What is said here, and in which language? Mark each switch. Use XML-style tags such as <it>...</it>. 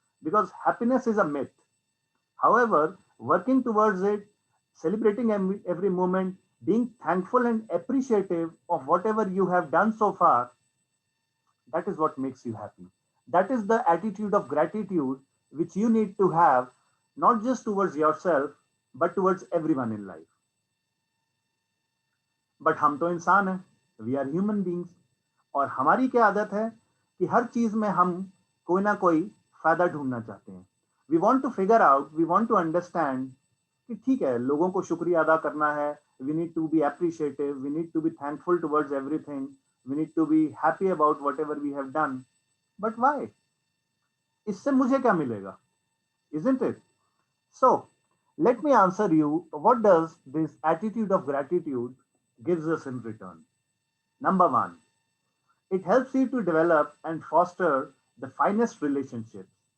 <en>Because happiness is a myth. However, working towards it, celebrating every moment, being thankful and appreciative of whatever you have done so far, that is what makes you happy. That is the attitude of gratitude which you need to have, not just towards yourself, but towards everyone in life.</en> <hi>But हम तो इंसान हैं, we are human beings, और हमारी क्या आदत है कि हर चीज में हम कोई ना कोई फायदा ढूंढना चाहते हैं.</hi> <en>We want to figure out, we want to understand कि ठीक है, लोगों को शुक्रिया अदा करना है, we need to be appreciative, we need to be thankful towards everything, we need to be happy about whatever we have done.</en> <hi>But why? इससे मुझे क्या मिलेगा? Isn't it?</hi> <en>So, let me answer you, what does this attitude of gratitude gives us in return? Number one, it helps you to develop and foster the finest relationships.</en>